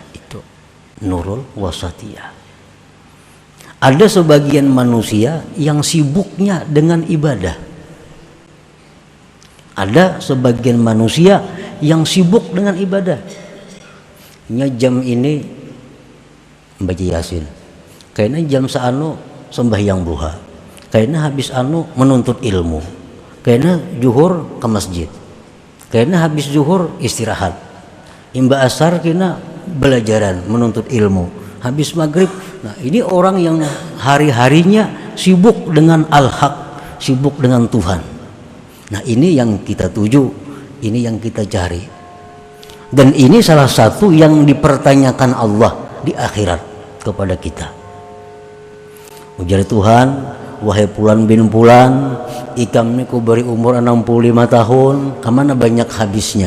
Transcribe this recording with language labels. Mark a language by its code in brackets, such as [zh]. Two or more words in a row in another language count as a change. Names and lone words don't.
[id] Itu [ar] نور الوسطية. [id] Ada sebagian manusia yang sibuknya dengan ibadah, ada sebagian manusia yang sibuk dengan ibadah. [bjn] Jam ini baca Yasin, kayaknya jam seanu sembahyang duha, kayaknya habis anu menuntut ilmu, kayaknya zuhur ke masjid, kayaknya habis zuhur istirahat, imba asar kena belajaran menuntut ilmu, habis maghrib. [id] Nah, ini orang yang hari-harinya sibuk dengan al-haq, sibuk dengan Tuhan. Nah, ini yang kita tuju, ini yang kita cari, dan ini salah satu yang dipertanyakan Allah di akhirat kepada kita. [bjn] Ujar Tuhan, wahai Fulan bin Fulan, ikam ni ku beri umur 65 tahun, kemana banyak habisnya?